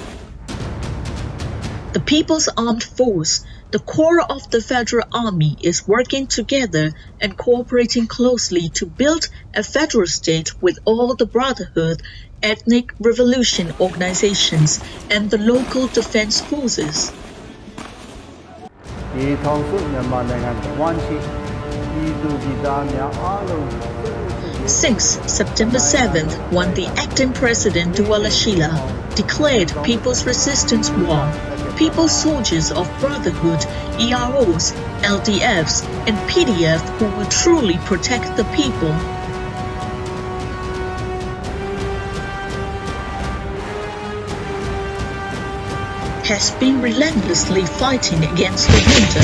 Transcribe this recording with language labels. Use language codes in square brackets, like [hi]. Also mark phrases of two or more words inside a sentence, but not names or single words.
[en] The People's Armed Force, the core of the Federal Army, is working together and cooperating closely to build a federal state with all the brotherhood, ethnic revolution organizations, and the local defense forces. [my] ဒီထောင်စုမြန်မာနိုင်ငံတဝမ်းရှိ [en] Since September 7th, when the acting president Dualashila declared People's Resistance War, People's Soldiers of Brotherhood, EROs, LDFs, and PDF who will truly protect the people has been relentlessly fighting against the junta.